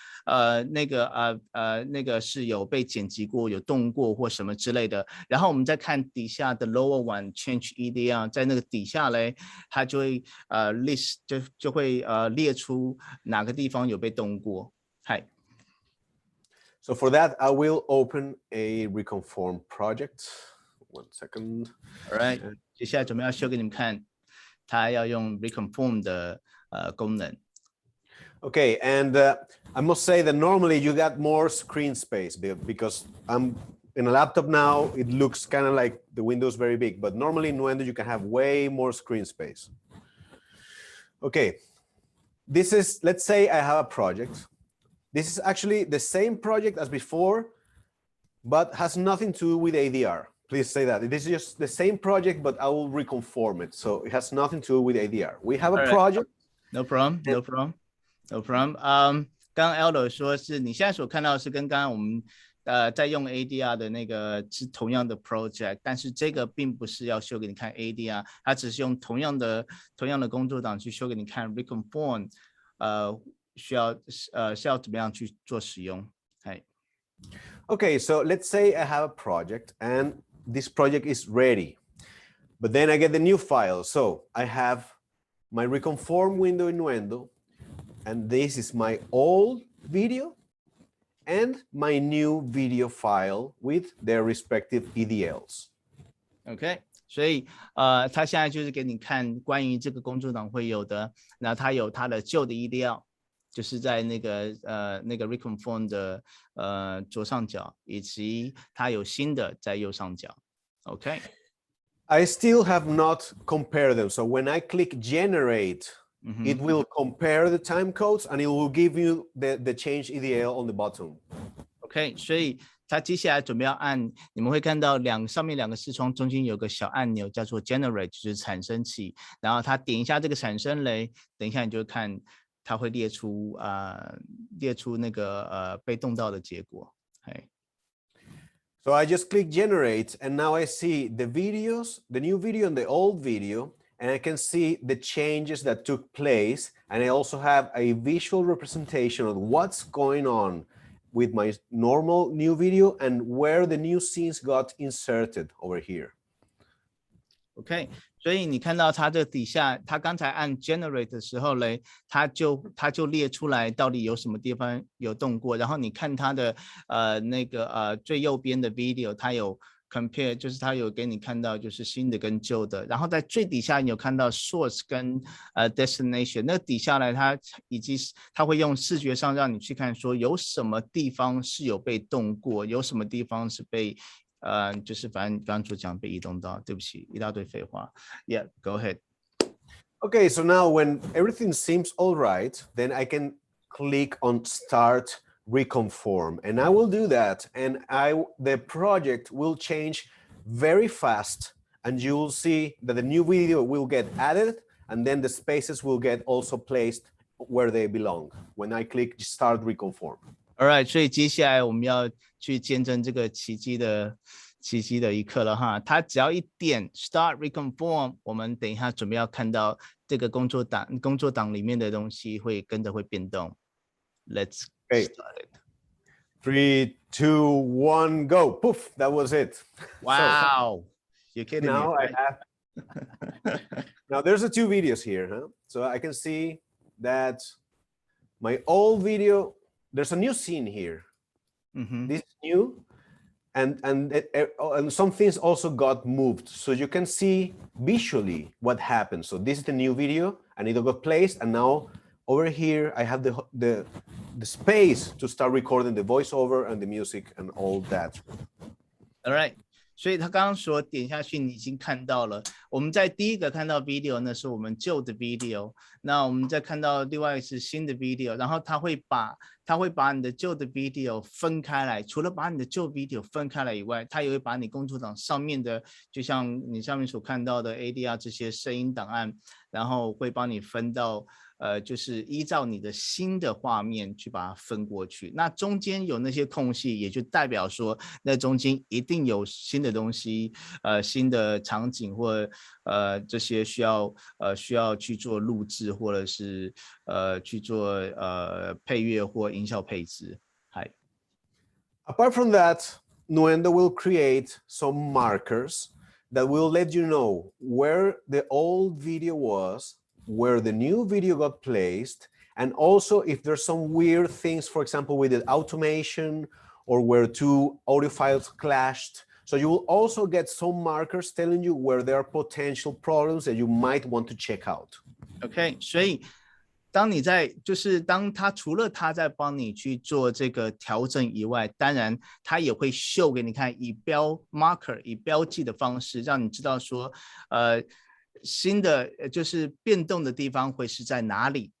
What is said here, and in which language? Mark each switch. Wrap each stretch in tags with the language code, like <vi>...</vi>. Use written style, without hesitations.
<zh>那个是有被剪辑过、有动过或什么之类的。然后我们再看底下的</zh> <en>lower one change EDR，</en> <zh>在那个底下嘞，它就会list 就会列出哪个地方有被动过。嗨。</zh> <en>So for that, I will open a Reconform project. 1 second. All right.</en> <zh>接下来准备要秀给你们看，它要用 Reconform 的功能。</zh> <en>Okay, and I must say that normally you got more screen space because I'm in a laptop now. It looks kind of like the window is very big, but normally in Nuendo you can have way more screen space. Okay, this is, let's say I have a project. This is actually the same project as before, but has nothing to do with ADR. Please say that. This is just the same project, but I will reconform it. So it has nothing to do with ADR. We have a project. No problem. No problem. No problem.</en> <zh>刚刚 Aldo 说是你现在所看到的是跟刚刚我们在用 ADR 的那个是同样的 project， 但是这个并不是要秀给你看 ADR， 它只是用同样的工作档去秀给你看 Reconform， 需要怎么样去做使用。</zh> <en>Okay, so let's say I have a project and this project is ready, but then I get the new file. So I have my Reconform window in Nuendo, and this is my old video and my new video file with their respective EDLs.</en> <zh>OK， 所以它现在就是给你看关于这个工作档会有的，那它有它的旧的 EDL， 就是在那个Reconform 的左上角，以及它有新的在右上角。</zh> <en>OK。 I still have not compared them. So when I click generate, it will compare the time codes and it will give you the change EDL on the bottom.</en> <zh>OK， 所以它接下来准备要按，你们会看到上面两个视窗中间有个小按钮叫做 generate， 就是产生器。然后它点一下这个产生嘞，等一下你就看它会列出那个被动到的结果。</zh> <en>So I just click generate, and now I see the videos, the new video and the old video, and I can see the changes that took place. And I also have a visual representation of what's going on with my normal new video and where the new scenes got inserted over here.</en> <zh>OK， 所以你看到它这底下，它刚才按 generate 的时候嘞，它就列出来到底有什么地方有动过，然后你看它的最右边的 video， 它有 compare， 就是它有给你看到就是新的跟旧的，然后在最底下你有看到 source 跟destination， 那底下来它会用视觉上让你去看说有什么地方是有被动过，有什么地方是被就是反正刚刚所讲被移动到，对不起，一大堆废话。</zh> <en>Yeah, go ahead. Okay, so now when everything seems all right, then I can click on Start Reconform, and I will do that, and the project will change very fast, and you will see that the new video will get added, and then the spaces will get also placed where they belong when I click Start Reconform. All right,</en> <zh>所以接下来我们要去见证这个奇迹的一刻了哈。它只要一点 Start Reconform， 我们等一下准备要看到这个工作档里面的东西会跟着会变动。</zh> <en>Let's start it. 3, 2, 1, go! Poof! That was it. Wow, you're kidding me. Now I have. Now there's the two videos here, huh? So I can see that my old video. There's a new scene here. This is new, and some things also got moved, so you can see visually what happened. So this is the new video, and it got placed, and now over here I have the space to start recording the voiceover and the music and all that. All right.</en> <zh>所以他刚刚说点下去你已经看到了，我们在第一个看到 video 那是我们旧的 video， 那我们再看到另外是新的 video， 然后他会把你的旧的 video 分开来，除了把你的旧 video 分开来以外，他也会把你工作档上面的，就像你上面所看到的 ADR 这些声音档案，然后会帮你分到就是依照你的新的画面去把它分过去，那中间有那些空隙，也就代表说那中间一定有新的东西，新的场景或这些需要去做录制或者是去做配乐或音效配置。嗨。</zh> <en>Apart from that, Nuendo will create some markers that will let you know where the old video was, where the new video got placed, and also if there's some weird things, for example, with the automation or where two audio files clashed. So you will also get some markers telling you where there are potential problems that you might want to check out.</en> <zh>OK， 所以当你在当他除了他在帮你去做这个调整以外，当然他也会秀给你看，以marker 以标记的方式，让你知道说，新的就是变动的地方会是在哪里。</zh>